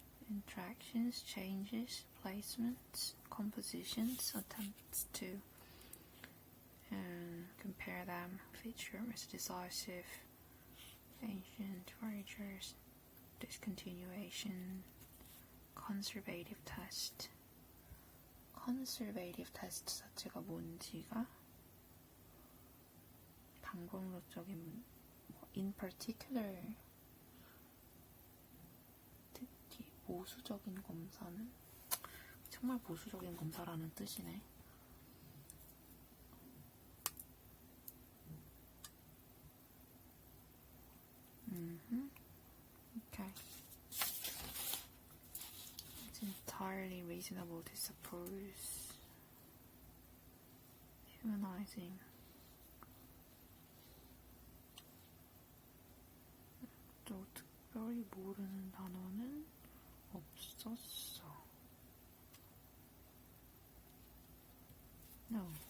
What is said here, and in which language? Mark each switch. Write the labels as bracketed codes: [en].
[en] Interactions, changes, placements, compositions, attempts to compare them, features, decisive, ancient, voyagers, discontinuation, conservative test. [ko] conservative test 자체가 뭔지가 방법론적인 [en] in particular [ko] 특히 보수적인 검사는 정말 보수적인 검사라는 뜻이네. [en] Okay. It's entirely reasonable to suppose humanizing. [ko] 또 특별히 모르는 단어는 없었어. [en] No.